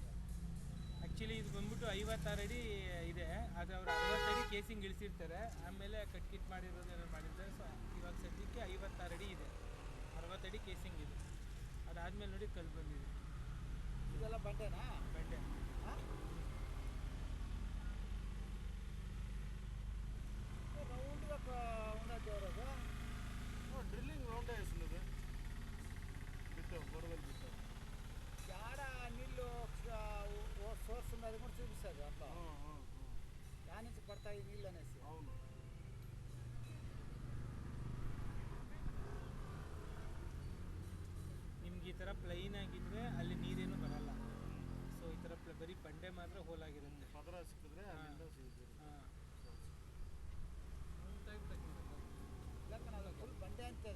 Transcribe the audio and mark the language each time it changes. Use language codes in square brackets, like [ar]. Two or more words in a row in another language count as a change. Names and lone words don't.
[kn] ಆ್ಯಕ್ಚುಲಿ ಇದು ಬಂದ್ಬಿಟ್ಟು 56 ಅಡಿ ಇದೆ, ಅದು ಅವರು 60 ಅಡಿ ಕೇಸಿಂಗ್ ಇಳಿಸಿರ್ತಾರೆ, ಆಮೇಲೆ ಕಟ್ ಮಾಡಿರೋದು ಏನೋ ಮಾಡಿರ್ತಾರೆ. ಸೊ ಇವಾಗ ಸದ್ಯಕ್ಕೆ 56 ಅಡಿ ಇದೆ, 60 ಅಡಿ ಕೇಸಿಂಗ್ ಇದೆ. ಅದಾದಮೇಲೆ ನೋಡಿ ಕಲ್ಲು ಬಂದಿದೆ. ಇದೆಲ್ಲ ಬಂಡೆನಾ? ಬಂಡೆ. [te] రౌండ్గా ఉన్నది ఎవరదు డ్రిల్లింగ్ రౌండ్ వేస్తున్నది బిట్టు బొరవలు బిట్టు ఆడ నీళ్ళు సోర్స్ ఉన్నది కూడా చూపిస్తుంది అట్లా దాని నుంచి పడతాయి నీళ్ళు అనేసి. అవును. [kn] ನಿಮ್ಗೆ ಈ ಥರ ಪ್ಲೈನ್ ಆಗಿದ್ರೆ ಅಲ್ಲಿ ನೀರೇನು ಬರಲ್ಲ. ಸೊ ಈ ಥರ ಬರೀ ಬಂಡೆ ಮಾತ್ರ ಹೋಲ್ ಆಗಿರುತ್ತೆ. ಪದರ ಸಿಕ್ಕಿದ್ರೆ ಅಲ್ಲಿಂದ ಸಿಗುತ್ತೆ. ಫುಲ್ ಬಂಡೆ ಅಂತದ.